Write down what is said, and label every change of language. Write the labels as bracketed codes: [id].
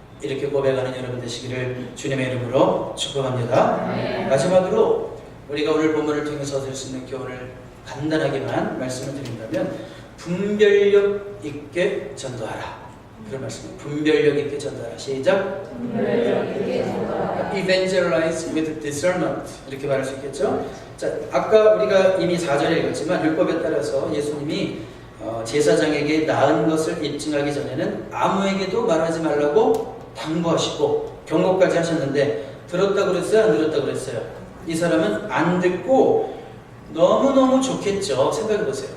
[ko] 이렇게 고백하는 여러분 되시기를 주님의 이름으로 축복합니다. 네. 마지막으로 우리가 오늘 본문을 통해서 얻을 수 있는 교훈을 간단하게만 말씀을 드린다면 분별력 있게 전도하라. 그런 말씀입니다. 분별력 있게 전도하라. 시작. 분별력 있게 전도하라. [en] Evangelize with discernment. [ko] 이렇게 말할 수 있겠죠. 자, 아까 우리가 이미 4절에 읽었지만 율법에 따라서 예수님이 제사장에게 나은 것을 입증하기 전에는 아무에게도 말하지 말라고 당부하시고 경고까지 하셨는데 들었다고 그랬어요? 안 들었다고 그랬어요? 이 사람은 안 듣고 너무너무 좋겠죠. 생각해보세요.